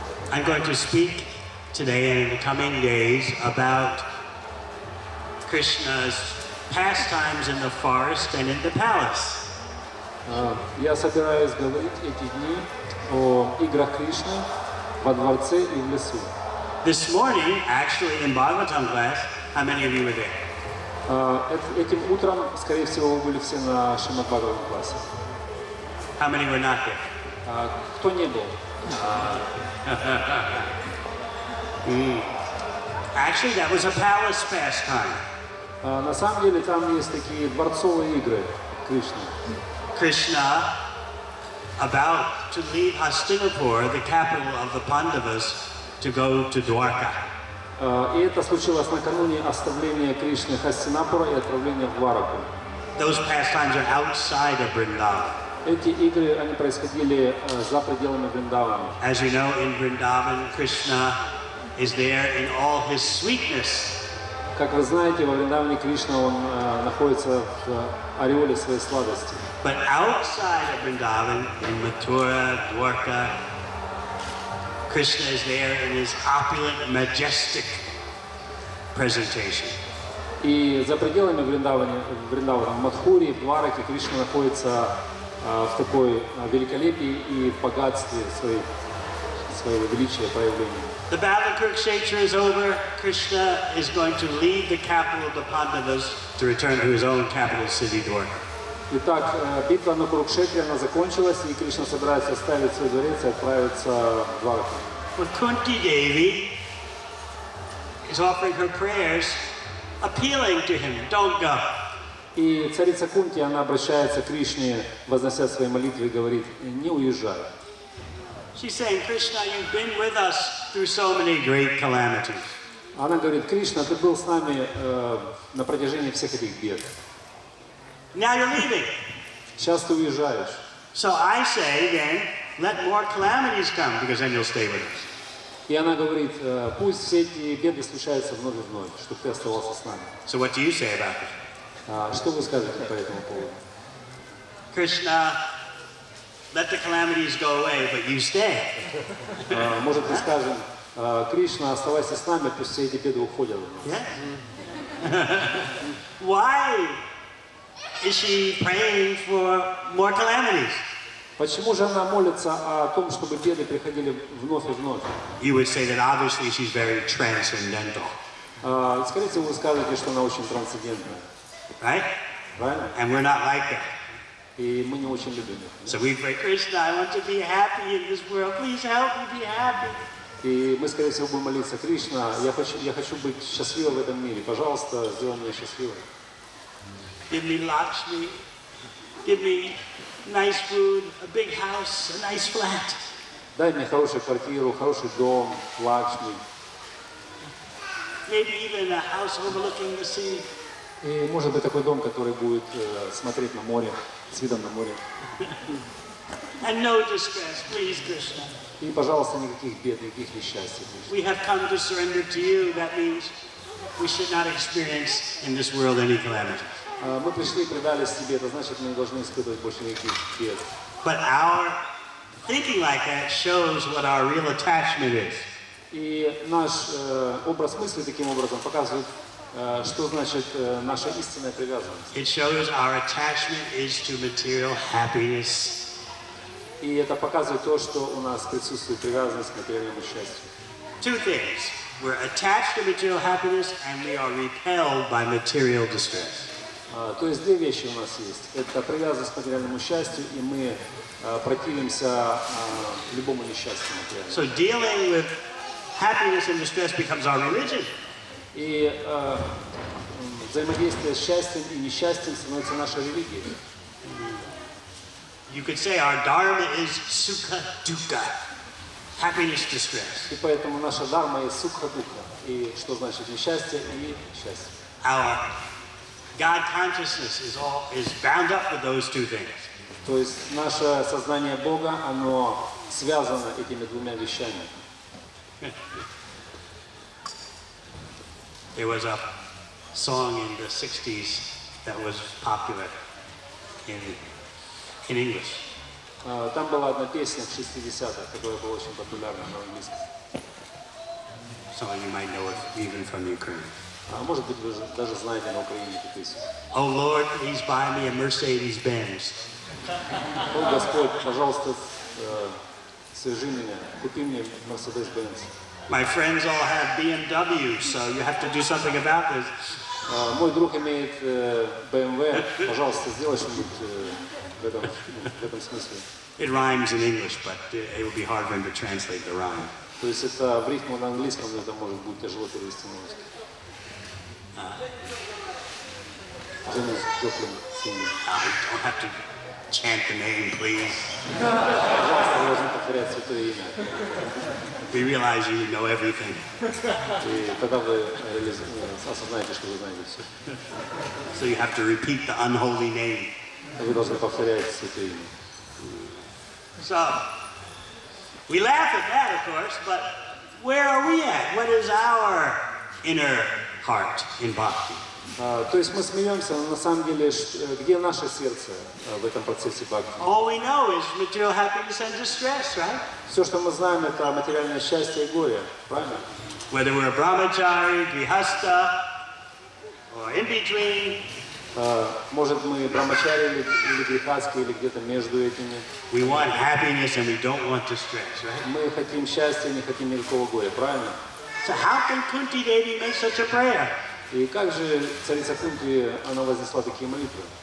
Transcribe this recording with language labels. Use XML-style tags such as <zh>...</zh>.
<en>I'm going to speak today and in the coming days about Krishna's pastimes in the forest and in the palace.</en> <ru>Я собираюсь говорить эти дни о играх Кришны во дворце и в лесу.</ru> <en>This morning, actually, in Bhagavatam class, how many of you were there?</en> <ru>Этим утром, скорее всего, вы были все на Шримад Бхагаватам классе.</ru> <en>How many were not there?</en> <ru>Кто не был?</ru> <en>Actually, that was a palace pastime.</en> <ru>На самом деле там есть такие дворцовые игры Кришны.</ru> <en>Krishna, about to leave Hastinapur, the capital of the Pandavas, to go to Dwarka.</en> <ru>И это случилось накануне оставления Кришны Хастинапура и отправления в Двараку.</ru> <en>Those pastimes are outside of Vrindavan.</en> <ru>Эти игры, они происходили за пределами Вриндавана.</ru> <en>As you know, in Vrindavan, Krishna is there in all his sweetness.</en> <ru>Как вы знаете, во Вриндаване Кришна, он находится в ореоле своей сладости.</ru> <en>But outside of Vrindavan, in Mathura, Dwarka, Krishna is there in his opulent, majestic presentation.</en> <ru>И за пределами Вриндавана, в Мадхуре, в Двараке, Кришна находится в такой великолепии и в богатстве своего величия проявления.</ru> <en>The battle of Kurukshetra is over. Krishna is going to leave the capital of the Pandavas to return to his own capital city, Dwarka.</en> <ru>Итак, битва на Курукшетре, она закончилась, и Кришна собирается оставить свой дворец и отправиться в Двараку.</ru> <en>But Kunti Devi is offering her prayers, appealing to him, don't go.</en> <ru>И царица Кунти, она обращается к Кришне, вознося свои молитвы, и говорит: не уезжай.</ru> <en>She's saying, Krishna, you've been with us through so many great calamities.</en> <ru>Она говорит: Кришна, ты был с нами на протяжении всех этих бед.</ru> <en>Now you're leaving.</en> <ru>Сейчас ты уезжаешь.</ru> <en>So I say then, let more calamities come, because then you'll stay with us.</en> <ru>И она говорит: пусть все эти беды случаются вновь и вновь, чтобы ты оставался с нами.</ru> <en>So what do you say about this?</en> <ru>Что вы скажете по этому поводу?</ru> <en>Krishna, let the calamities go away, but you stay.</en> <ru>Может, мы скажем: Кришна, оставайся с нами, пусть все эти беды уходят.</ru> <en>Why is she praying for more calamities?</en> <ru>Почему же она молится о том, чтобы беды приходили вновь и вновь?</ru> <en>You would say that obviously she's very transcendental.</en> <ru>Скорее всего, вы скажете, что она очень трансцендентная.</ru> <en>Right?</en> <ru>Правильно?</ru> <en>And we're not like that.</en> <ru>И мы не очень любим их.</ru> <en>So we pray, Krishna, I want to be happy in this world. Please help me be happy.</en> <ru>И мы, скорее всего, будем молиться: Кришна, я хочу быть счастливым в этом мире. Пожалуйста, сделай меня счастливым.</ru> <en>Give me Lakshmi. Give me nice food, a big house, a nice flat.</en> <ru>Дай мне хорошую квартиру, хороший дом, Лакшми.</ru> <en>Maybe even a house overlooking the sea.</en> <ru>И может быть такой дом, который будет смотреть на море, с видом на море.</ru> <en>And no distress, please, Krishna.</en> <ru>И, пожалуйста, никаких бед, никаких несчастий.</ru> <en>We have come to surrender to you. That means we should not experience in this world any calamities.</en> <ru>Мы пришли и предались тебе, это значит, мы не должны испытывать больше никаких бед.</ru> <en>But our thinking like that shows what our real attachment is.</en> <ru>И наш образ мысли таким образом показывает, что значит наша истинная привязанность.</ru> <en>It shows our attachment is to material happiness.</en> <ru>И это показывает то, что у нас присутствует привязанность к материальному счастью.</ru> <en>Two things. We're attached to material happiness and we are repelled by material distress.</en> <ru>То есть две вещи у нас есть. Это привязанность к материальному счастью, и мы противимся любому несчастью материальному.</ru> <en>So dealing with happiness and distress becomes our religion.</en> <ru>И взаимодействие с счастьем и несчастьем становится нашей религией.</ru> <en>You could say our dharma is sukha dukkha, happiness, distress.</en> <ru>И поэтому наша дharma есть сукха-дукха. И что значит несчастье и счастье.</ru> <en>Our God consciousness is bound up with those two things.</en> <ru>То есть наше сознание Бога, оно связано этими двумя вещами.</ru> <en>There was a song in the 60s that was popular in English.</en> <ru>Там была одна песня в 60-х, которая была очень популярна на английском.</ru> <en>Some of you might know it even from Ukraine.</en> <ru>А может быть, вы даже знаете на Украине эту песню.</ru> <en>Oh Lord, please buy me a Mercedes-Benz.</en> <ru>О, Господь, пожалуйста, свяжи меня, купи мне Mercedes-Benz.</ru> <en>My friends all have BMW, so you have to do something about this.</en> <ru>Мой друг имеет BMW, пожалуйста, сделай что-нибудь в этом смысле.</ru> <en>It rhymes in English, but it would be hard for him to translate the rhyme.</en> <ru>То есть это в рифму на английском, но это может быть тяжело перевести на русский.</ru> <en>Don't have to chant the name, please.</en> <ru>Пожалуйста, вы должны повторять святое имя.</ru> <en>We realize you know everything.</en> <ru>И тогда вы осознаете, что вы знаете все.</ru> <en>So you have to repeat the unholy name.</en> <ru>Вы должны повторять святое имя.</ru> <en>So, we laugh at that, of course, but where are we at? What is our inner heart in bhakti?</en> <ru>То есть мы смеемся, но на самом деле, где наше сердце в этом процессе бхакти?</ru> <en>All we know is material happiness and distress, right?</en> <ru>Все, что мы знаем, это материальное счастье и горе, правильно?</ru> <en>Whether we're a brahmachari, grihastha, or in between,</en> <ru>Может, мы брамачари или грехастки, или где-то между этими.</ru> <en>we want happiness and we don't want distress, right?</en> <ru>Мы хотим счастья, не хотим никакого горя, правильно?</ru> <en>So how can Kunti Devi make such a prayer?</en> <ru>И как же царица Кунти, она вознесла такие молитвы?</ru>